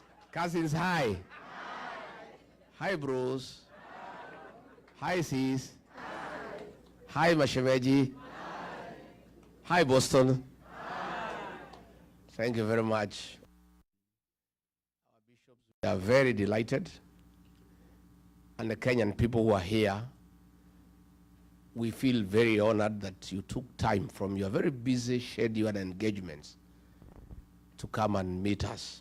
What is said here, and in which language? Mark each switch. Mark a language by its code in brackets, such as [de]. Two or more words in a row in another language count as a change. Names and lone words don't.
[en] Cousins, hi. Hi, bros. Hi, sis. Hi, Mashemeji. Hi, Boston. Thank you very much. Our bishops, we are very delighted. And the Kenyan people who are here, we feel very honored that you took time from your very busy schedule and engagements to come and meet us.